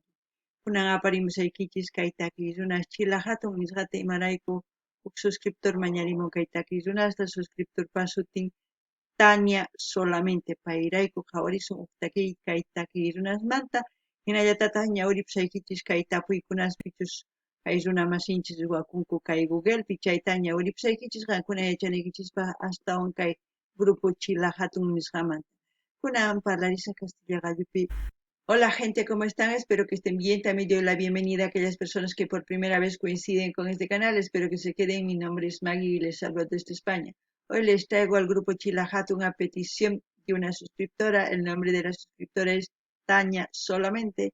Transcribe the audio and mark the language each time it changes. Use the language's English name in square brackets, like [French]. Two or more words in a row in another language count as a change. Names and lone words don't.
[Quechua] Kunan aparimusaykichis kay takiq runas Chila hatun nisqata imarayku huk suscriptor mañarimun kay takiq runasta suscriptorpa sutin Tania solamente payrayku qhawarisun huk kay takiq runasmanta hinallatataq ñawripusaykichis kay tapuykunaspichus kay runa masinchis wakunku kay Google chayta ñawripusaykichis qankuna yachaniykichispa astawan kay grupo Chila hatun nisqamanta. Kunan parlarisa Castilla gallupi. [Spanish] Hola gente, ¿cómo están? Espero que estén bien. También doy la bienvenida a aquellas personas que por primera vez coinciden con este canal. Espero que se queden. Mi nombre es Maggie y les hablo desde España. Hoy les traigo al grupo Chilahat una petición de una suscriptora. El nombre de la suscriptora es Tania solamente.